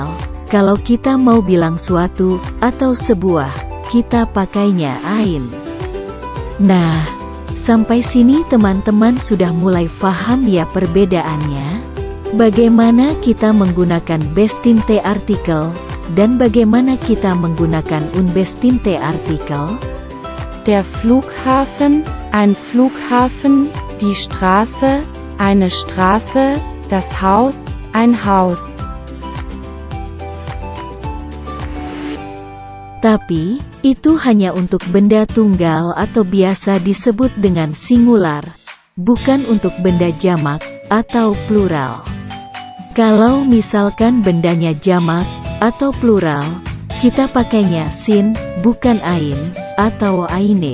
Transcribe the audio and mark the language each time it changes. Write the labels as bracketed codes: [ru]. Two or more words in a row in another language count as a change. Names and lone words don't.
[id] Kalau kita mau bilang suatu atau sebuah, kita pakainya ein. Nah, sampai sini teman-teman sudah mulai paham ya perbedaannya? Bagaimana kita menggunakan [de] bestimmte artikel [id] dan bagaimana kita menggunakan [de] unbestimmte artikel? Der Flughafen, ein Flughafen, die Straße, eine Straße, das Haus, ein Haus. [id] Tapi, itu hanya untuk benda tunggal atau biasa disebut dengan singular, bukan untuk benda jamak atau plural. Kalau misalkan bendanya jamak atau plural, kita pakainya sin, bukan ein, atau eine.